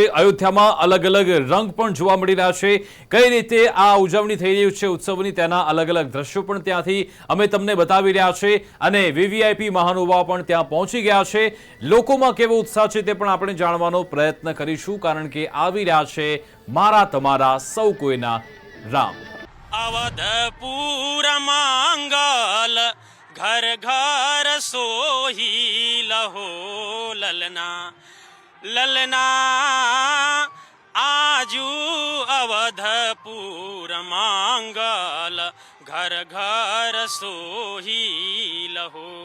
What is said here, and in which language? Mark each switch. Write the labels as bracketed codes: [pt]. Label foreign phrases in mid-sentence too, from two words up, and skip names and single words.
[gu] અયોધ્યામાં અલગ અલગ રંગ પણ જોવા મળી રહ્યા છે। કઈ રીતે આ ઉજવણી થઈ રહી છે ઉત્સવની તેના અલગ અલગ દ્રશ્યો પણ ત્યાંથી અમે તમને બતાવી રહ્યા છે અને વીવીઆઈપી મહાનુભાવ પણ ત્યાં પહોંચી ગયા છે। લોકોમાં કેવો ઉત્સાહ છે તે પણ આપણે જાણવાનો પ્રયત્ન કરીશું કારણ કે આવી રહ્યા છે મારા તમારા સૌ કોઈના રામ। [awa] अवधपुर मंगल घर घर सोही लहो ललना ललना आजू अवधपुर मंगल घर घर सोही लहो